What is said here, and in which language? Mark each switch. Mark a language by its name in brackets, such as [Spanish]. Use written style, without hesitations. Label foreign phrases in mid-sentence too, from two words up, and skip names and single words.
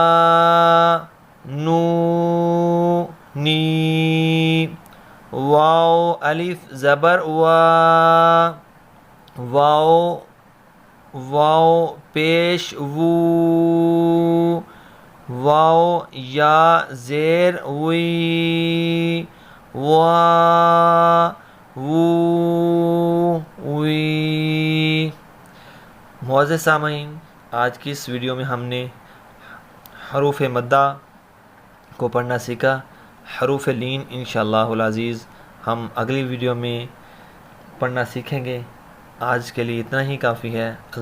[Urdu] نو نی، واو الف زبر وا، واو واو پیش وو، واو یا زیر وی، وا وو وی۔ معزز سامعین، آج کی اس ویڈیو میں ہم نے حروف مدہ کو پڑھنا سیکھا، حروف لین [Arabic] انشاءاللہ العزیز [Urdu] ہم اگلی ویڈیو میں پڑھنا سیکھیں گے۔ آج کے لیے اتنا ہی کافی ہے۔